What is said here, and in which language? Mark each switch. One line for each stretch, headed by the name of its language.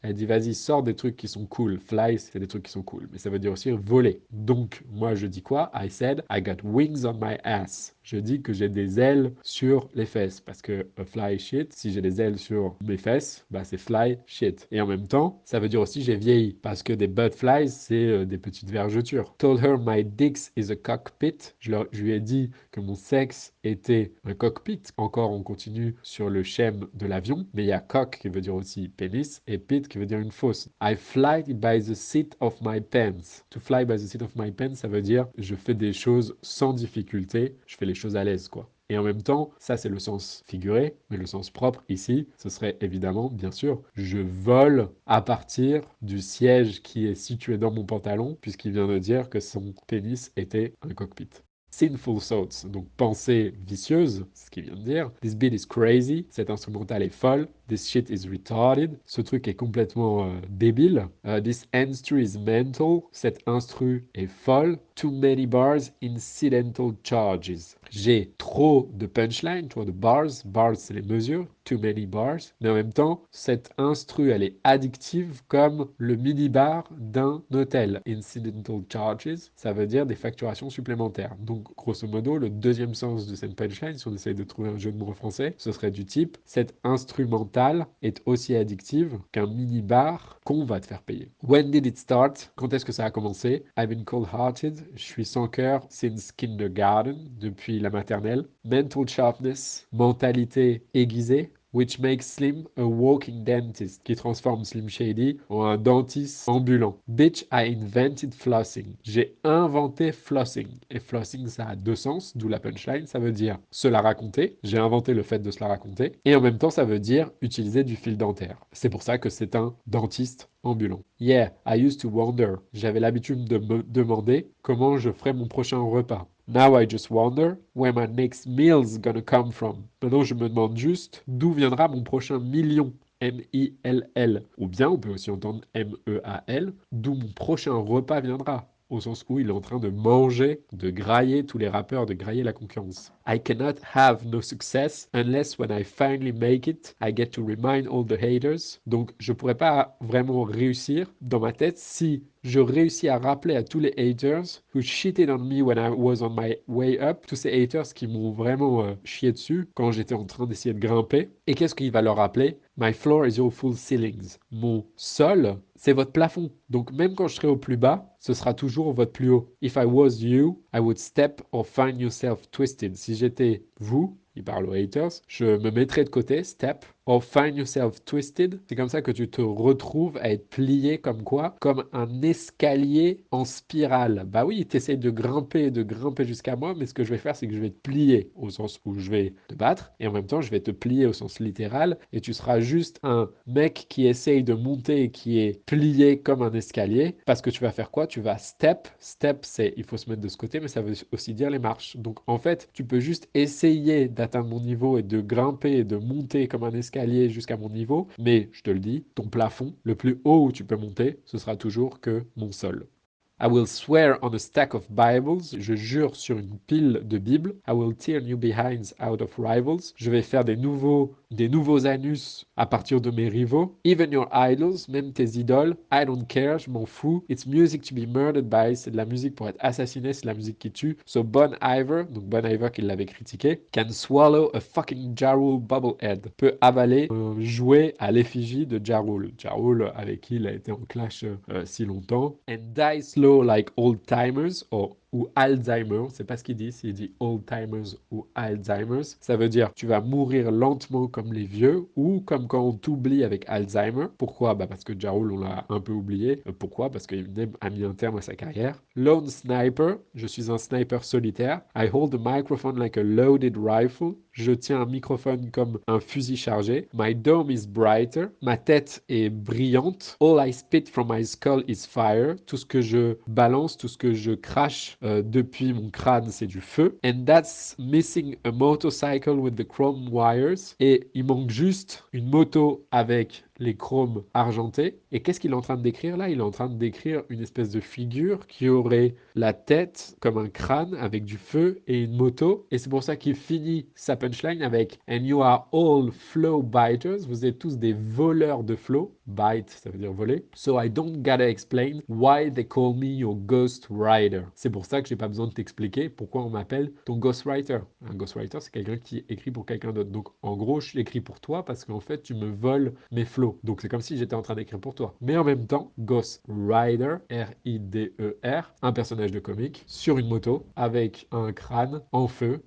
French: Elle dit, vas-y, sors des trucs qui sont cool. Fly, c'est des trucs qui sont cool. Mais ça veut dire aussi voler. Donc, moi, je dis quoi?
English: I said, I got wings on my ass.
French: Je dis que j'ai des ailes sur les fesses. Parce que fly shit, si j'ai des ailes sur mes fesses, bah c'est fly shit. Et en même temps, ça veut dire aussi j'ai vieilli. Parce que des butterflies, c'est des petites vergetures.
English: Told her my dicks is a cockpit.
French: Je lui ai dit que mon sexe était un cockpit. Encore, on continue sur le schème de l'avion. Mais il y a cock qui veut dire aussi pénis et pit qui veut dire une fosse.
English: I fly by the seat of my pants. To fly by the seat of my pants,
French: ça veut dire je fais des choses sans difficulté. Je fais les choses à l'aise, quoi. Et en même temps, ça c'est le sens figuré, mais le sens propre ici, ce serait évidemment, bien sûr, je vole à partir du siège qui est situé dans mon pantalon, puisqu'il vient de dire que son pénis était un cockpit.
English: Sinful thoughts,
French: donc pensée vicieuse, ce qu'il vient de dire.
English: This beat is crazy,
French: cet instrumental est folle.
English: This shit is retarded,
French: ce truc est complètement débile.
English: This instru is mental,
French: cet instru est folle.
English: Too many bars, incidental charges.
French: J'ai trop de punchline, trop de bars. Bars, c'est les mesures. Too many bars. Mais en même temps, cette instru, elle est addictive comme le mini-bar d'un hôtel. Incidental charges, ça veut dire des facturations supplémentaires. Donc, grosso modo, le deuxième sens de cette punchline, si on essaye de trouver un jeu de mots français, ce serait du type, cette instrumentale est aussi addictive qu'un mini-bar qu'on va te faire payer.
English: When did it start?
French: Quand est-ce que ça a commencé?
English: I've been cold-hearted.
French: Je suis sans cœur
English: since kindergarten,
French: depuis la maternelle.
English: Mental sharpness,
French: mentalité aiguisée.
English: Which makes Slim a walking dentist,
French: qui transforme Slim Shady en un dentiste ambulant.
English: Bitch, I invented flossing.
French: J'ai inventé flossing. Et flossing, ça a deux sens, d'où la punchline. Ça veut dire se la raconter. J'ai inventé le fait de se la raconter. Et en même temps, ça veut dire utiliser du fil dentaire. C'est pour ça que c'est un dentiste ambulant.
English: Yeah, I used to wonder.
French: J'avais l'habitude de me demander comment je ferais mon prochain repas.
English: Now I just wonder where my next meal's gonna come from.
French: Maintenant, je me demande juste d'où viendra mon prochain million. M-I-L-L. Ou bien, on peut aussi entendre M-E-A-L, d'où mon prochain repas viendra. Au sens où il est en train de manger, de grailler tous les rappeurs, de grailler la concurrence.
English: I cannot have no success unless when I finally make it, I get to remind all the haters.
French: Donc, je pourrais pas vraiment réussir dans ma tête si je réussis à rappeler à tous les haters
English: who shitted on me when I was on my way up,
French: tous ces haters qui m'ont vraiment chié dessus quand j'étais en train d'essayer de grimper. Et qu'est-ce qu'il va leur rappeler?
English: My floor is your full ceilings.
French: Mon sol, c'est votre plafond. Donc même quand je serai au plus bas, ce sera toujours votre plus haut.
English: If I was you, I would step or find yourself twisted.
French: Si j'étais vous, il parle aux haters, je me mettrais de côté,
English: step, or find yourself twisted.
French: C'est comme ça que tu te retrouves à être plié comme quoi? Comme un escalier en spirale. Bah oui, tu essaies de grimper jusqu'à moi, mais ce que je vais faire, c'est que je vais te plier au sens où je vais te battre, et en même temps, je vais te plier au sens littéral, et tu seras juste un mec qui essaye de monter et qui est plié comme un escalier, parce que tu vas faire quoi? Tu vas step. Step, c'est il faut se mettre de ce côté, mais ça veut aussi dire les marches. Donc en fait, tu peux juste essayer d'atteindre mon niveau et de grimper et de monter comme un escalier jusqu'à mon niveau, mais je te le dis, ton plafond, le plus haut où tu peux monter, ce sera toujours que mon sol.
English: I will swear on a stack of Bibles.
French: Je jure sur une pile de Bibles.
English: I will tear new behinds out of rivals.
French: Je vais faire des nouveaux anus à partir de mes rivaux.
English: Even your idols,
French: même tes idoles.
English: I don't care,
French: je m'en fous.
English: It's music to be murdered by.
French: C'est de la musique pour être assassiné, c'est de la musique qui tue.
English: So Bon Iver,
French: donc Bon Iver qui l'avait critiqué,
English: can swallow a fucking Ja Rule bobblehead.
French: Peut avaler un jouet à l'effigie de Ja Rule. Ja Rule avec qui il a été en clash si longtemps.
English: And die slow like old timers, or
French: ou Alzheimer. C'est pas ce qu'il dit, s'il dit old timers ou Alzheimer's. Ça veut dire tu vas mourir lentement comme les vieux ou comme quand on t'oublie avec Alzheimer. Pourquoi? Bah parce que Ja Rule, on l'a un peu oublié. Pourquoi? Parce qu'Eminem a mis un terme à sa carrière.
English: Lone sniper,
French: je suis un sniper solitaire.
English: I hold the microphone like a loaded rifle.
French: Je tiens un microphone comme un fusil chargé.
English: My dome is brighter.
French: Ma tête est brillante.
English: All I spit from my skull is fire.
French: Tout ce que je balance, tout ce que je crache depuis mon crâne, c'est du feu.
English: And that's missing a motorcycle with the chrome wires.
French: Et il manque juste une moto avec les chromes argentés. Et qu'est-ce qu'il est en train de décrire là? Il est en train de décrire une espèce de figure qui aurait la tête comme un crâne avec du feu et une moto. Et c'est pour ça qu'il finit sa punchline avec
English: And you are all flow biters.
French: Vous êtes tous des voleurs de flow. Bite, ça veut dire voler.
English: So I don't gotta explain why they call me your ghost rider.
French: C'est pour ça que j'ai pas besoin de t'expliquer pourquoi on m'appelle ton ghostwriter. Un ghostwriter, c'est quelqu'un qui écrit pour quelqu'un d'autre. Donc en gros, je l'écris pour toi parce qu'en fait, tu me voles mes flows. Donc c'est comme si j'étais en train d'écrire pour toi. Mais en même temps, Ghost Rider, R-I-D-E-R, un personnage de comique sur une moto avec un crâne en feu.